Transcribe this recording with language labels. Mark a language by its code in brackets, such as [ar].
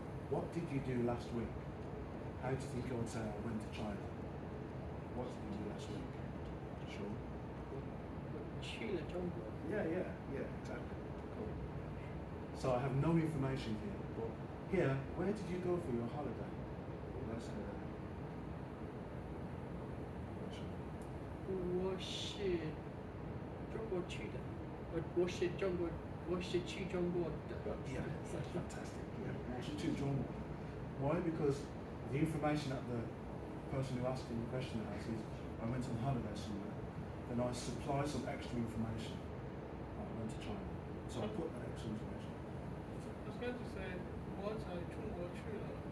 [en] What did you do last week? How do you think I would say I went to China? What did you do last week? Sure. [zh] 去了中国. [en] Yeah, exactly. Cool. So I have no information here, but here, where did you go for your holiday? Let's say that. [zh] 我是中国去的，我是去中国的。 [en] Yeah, that's fantastic. Yeah, [zh] 我是去中国. [en] Why? Because the information that the person who asked you the question has is, I went on holiday somewhere, then I supply some extra information. I went to China, so I put that extra information. I was going to say [zh] 我在中国去了，